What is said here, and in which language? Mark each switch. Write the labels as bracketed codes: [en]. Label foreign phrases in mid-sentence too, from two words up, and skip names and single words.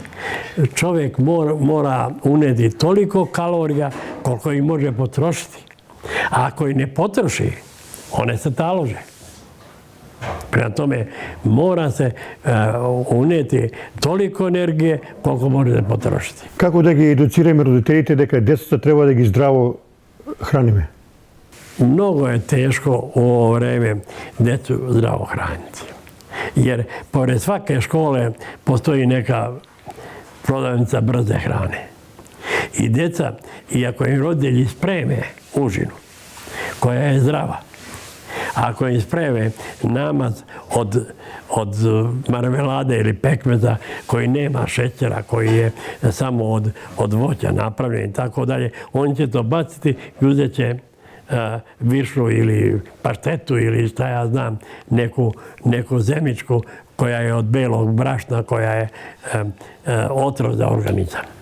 [sr] Čovjek mora uneti toliko kalorija koliko ih može potrošiti. A ako ih ne potroši, one se talože. Prema tome, mora se uneti toliko energije koliko može potrošiti. [mk] Како да ги едуцираме родителите дека децата треба да ги здраво храниме? [sr] Mnogo je teško u ovo vreme djecu zdravo hraniti. Jer pored svake škole postoji neka prodavnica brze hrane. I djeca, iako im roditelji spreme užinu, koja je zdrava, ako im spreme namaz od marmelade ili pekmeza koji nema šećera, koji je samo od voća napravljen i tako dalje, on će to baciti i uzet će višu ili paštetu ili šta ja znam, neku zemičku koja je od belog brašna, koja je otrov za organizam.